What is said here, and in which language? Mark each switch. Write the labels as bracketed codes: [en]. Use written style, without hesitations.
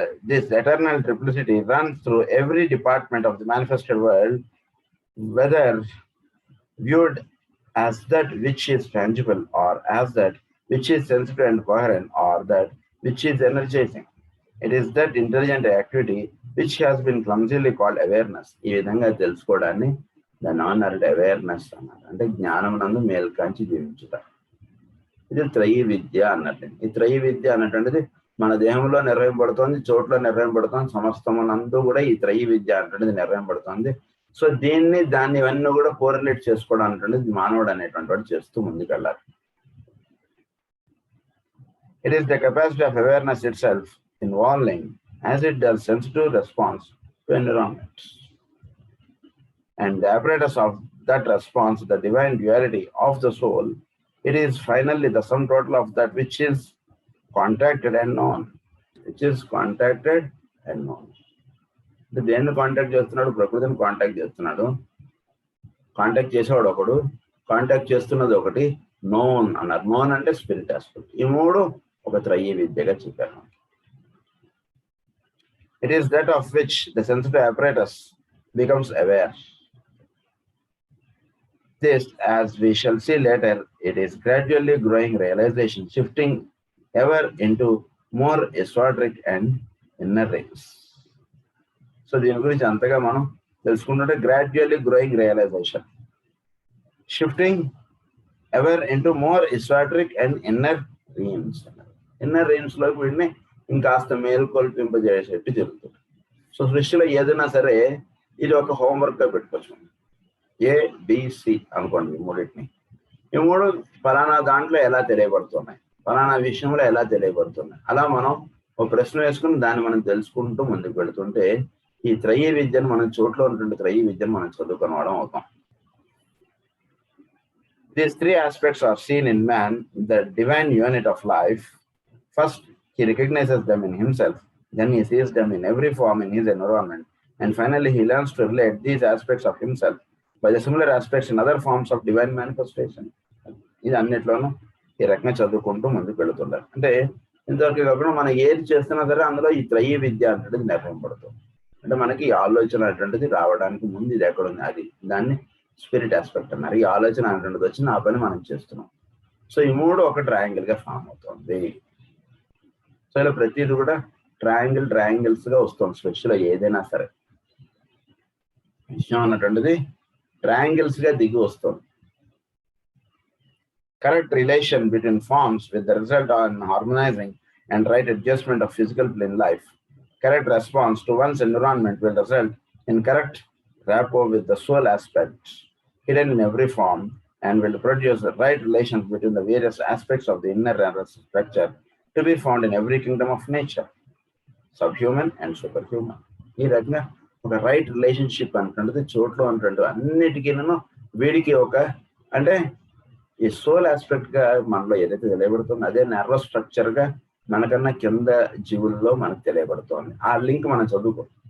[en] This eternal triplicity runs through every department of the manifested world, whether viewed as that which is tangible or as that which is sensitive and coherent or that which is energizing. It is that intelligent activity which has been clumsily called awareness. [te] ఈ విధంగా తెలుసుకోవడాన్ని దాన్ని అన్నారు awareness అన్నారు. అంటే జ్ఞానం నందు మేల్కాంచి జీవించుట. ఇది త్రయీ విద్య అన్నట్టు. ఈ త్రయీ విద్య అన్నటువంటిది మన దేహంలో నిర్వహింపబడుతోంది, చోట్ల నిర్వహింపబడుతోంది, సమస్తమునందు కూడా ఈ త్రయీ విద్య అనేటువంటిది నిర్వహింపబడుతోంది. సో దాన్ని ఇవన్నీ కూడా కోరిలేట్ చేసుకోవడం అనేటువంటిది మానవుడు అనేటువంటి వాడు చేస్తూ ముందుకెళ్ళాలి. [en] It is the capacity of awareness itself involving as it does sensitive response to environment. And the apparatus of that response, the divine duality of the soul, it is finally the sum total of that which is contacted and known. Which is contacted and known. [te] దేన్ని contact చేస్తున్నాడు? ప్రకృతిని contact చేస్తున్నాడు. Contact చేసేవాడు ఒకడు, contact చేస్తున్నది ఒకటి, known అన్నారు. Known అంటే స్పిరిట్ ఆస్పెక్ట్. ఈ మూడు ఒక త్రయీ విద్యగా చెప్పారు. [en] It is that of which the sensitive apparatus becomes aware. This, as we shall see later, it is gradually growing realization, shifting ever into more esoteric and inner realms. So [te] దీని గురించి అంతగా మనం తెలుసుకుంటుంటే [en] Gradually growing realization, shifting ever into more esoteric and inner realms. [te] Inner Reams లోకి వీడిని ఇంకాస్త మేల్కొల్పింపజేసేట్టు జరుగుతుంది. So సృష్టిలో ఏదైనా సరే ఇది ఒక హోంవర్క్ గా పెట్టుకోవచ్చు. ABC అనుకోండి, మూడింటిని. ఈ మూడు ఫలానా దాంట్లో ఎలా తెలియబడుతున్నాయి, ఫలానా విషయంలో ఎలా తెలియబడుతున్నాయి, అలా మనం ఒక ప్రశ్న వేసుకుని దాన్ని మనం తెలుసుకుంటూ ముందుకు వెళుతుంటే ఈ త్రయీ విద్యను మనం చోట్లో ఉన్నటువంటి త్రయీ విద్యను మనం చదువుకోవడం అవుతాం. [en] These three aspects are seen in man, the divine unit of life. First, he recognizes them in himself. Then he sees them in every form in his environment. And finally, he learns to relate these aspects of himself by the similar aspects in other forms of divine manifestation. [te] ఇది అన్నిట్లోనూ ఈ రకంగా చదువుకుంటూ ముందుకు వెళుతుండాలి. అంటే ఇంతవరకు కాకుండా మనం ఏది చేస్తున్నా సరే అందులో ఈ త్రయీ విద్య అనేటువంటిది నిర్వహింపబడుతుంది. అంటే మనకి ఈ ఆలోచన అనేటువంటిది రావడానికి ముందు ఇది ఎక్కడ ఉంది, అది దాన్ని స్పిరిట్ ఆస్పెక్ట్ అన్నారు. ఈ ఆలోచన అనేటువంటిది వచ్చి ఆ పని మనం చేస్తున్నాం. సో ఈ మూడు ఒక ట్రయాంగిల్ గా ఫామ్ అవుతుంది. సో ఇలా ప్రతిది కూడా ట్రయాంగిల్స్ గా వస్తుంది స్పెషల్ ఏదైనా సరే. విషయం అన్నటువంటిది ట్రయాంగిల్స్ గా దిగి వస్తుంది. [en] Correct relation between forms with the result on harmonizing and right adjustment of physical plane life. Correct response to one's environment will result in correct rapport with the soul aspect hidden in every form and will produce the right relations between the various aspects of the inner nervous structure to be found in every kingdom of nature, subhuman and superhuman. [te] ఈ రకంగా ఒక right relationship అంటుంటుంది చోట్లో అంటుంటుంది అన్నిటికీనూ వీడికి ఒక అంటే ఈ soul aspect గా మనలో ఏదైతే తెలియబడుతుందో అదే నర్వస్ స్ట్రక్చర్ గా మనకన్నా కింద జీవుల్లో మనకు తెలియబడుతోంది. ఆ లింక్ మనం చదువుకో.